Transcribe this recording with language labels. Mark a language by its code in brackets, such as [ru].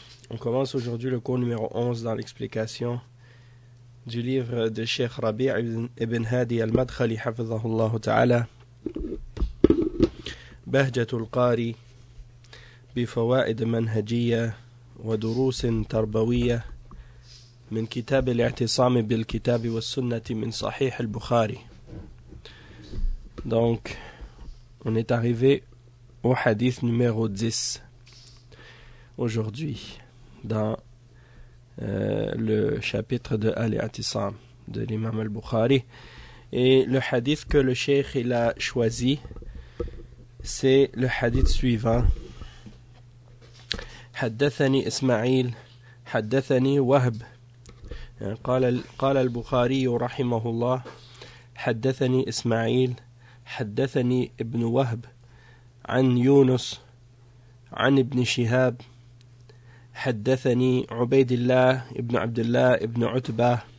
[fr] On commence aujourd'hui le cours numéro 11 dans l'explication du livre de Cheikh Rabi' ibn Hadi al-Madkhali [ar] حفظه الله تعالى بهجة القاري بفوائد منهجية ودروس تربوية من كتاب الاعتصام بالكتاب والسنة من صحيح البخاري. [fr] Donc, on est arrivé au hadith numéro 10 aujourd'hui dans le chapitre de Al-Atisam de l'imam al-Bukhari. Et le hadith que le cheikh il a choisi, c'est le hadith suivant. [ar] حدثني إسماعيل حدثني وهب قال البخاري رحمه الله حدثني إسماعيل حدثني ابن وهب عن يونس عن ابن شهاب حدثني عبيد الله ابن عبد الله ابن عتبة